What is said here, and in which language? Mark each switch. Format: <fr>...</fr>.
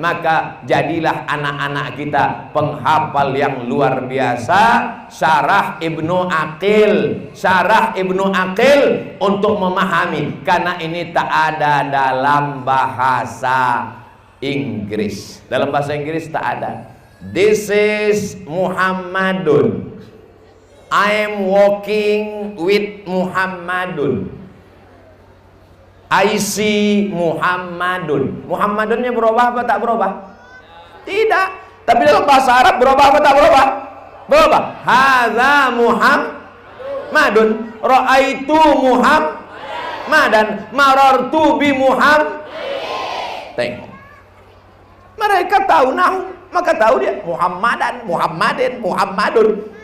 <ms>Maka jadilah anak-anak kita penghafal yang luar biasa. Syarah Ibnu Aqil, Syarah Ibnu Aqil untuk memahami, karena ini tak ada dalam bahasa Inggris. Dalam bahasa Inggris tak ada.</ms> <en>This is Muhammadun, I am walking with Muhammadun, I see Muhammadun.</en> <ms>Muhammadunnya berubah apa tak berubah? Tidak. Tapi dalam bahasa Arab berubah apa tak berubah? Berubah.</ms> <ar>Hadza Muhammadun, ra'aitu Muhammadan, marartu bi Muhammad.</ar> <ms>Tengok. Mereka tahu nahu, maka tahu dia Muhammadan, Muhammadin, Muhammadun.</ms>